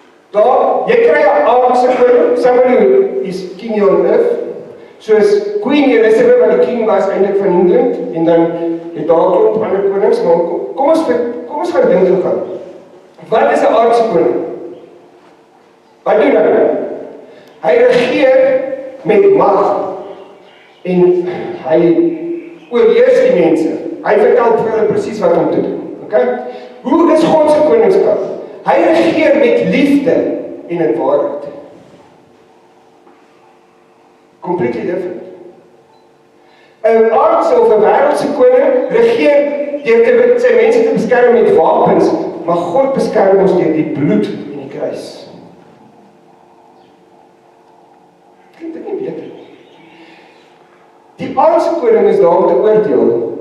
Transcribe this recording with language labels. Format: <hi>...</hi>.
<af>Daar, jy kry 'n aardse koning,</af> <en>somebody is king on earth,</en> <af>soos Queen Elizabeth wat die king was eintlik van Engeland, en dan het daar klomp ander konings, maar kom ons gaan dink gaan. Wat is 'n aardse koning? Wat doen hy? Hy regeer met mag, en hy oorheers die mense. Hy vertel vir hulle presies wat om te doen. Okay? Hoe is God se koningskap? Hy regeer met liefde en in waarheid.</af> <en>Completely different.</en> <af>'n aardse of 'n wêreldse koning regeer deur sy mense te beskerm met wapens, maar God beskerm ons deur die bloed en die kruis. Klink dit nie beter nie? Die aardse koning is daar om te oordeel.</af>